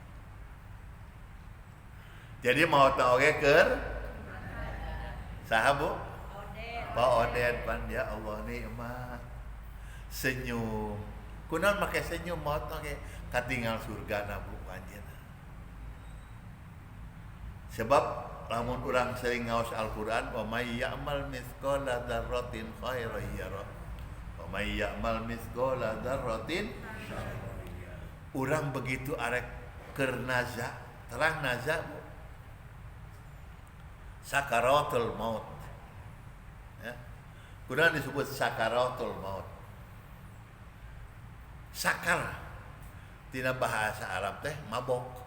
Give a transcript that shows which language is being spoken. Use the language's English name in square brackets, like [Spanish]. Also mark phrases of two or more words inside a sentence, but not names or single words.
[Sundanese] Jadi mau tau oge keur saha Bu? Pak Odet pan ya Allah nikmat. Senyum. Kunaon make senyum maot oge katinggal surgana Bu anjeunna. Sebab lamun urang sering ngaos Al-Qur'an [Arabic] ومن يعمل مثقال ذرة خيرا يره. ومن يعمل مثقال ذرة [Sundanese] urang begitu arek keur naza, terang naza Bu. Sakaratul maut. Ya. Kunaon disebut sakaratul maut? Sakar tina bahasa Arab teh mabok.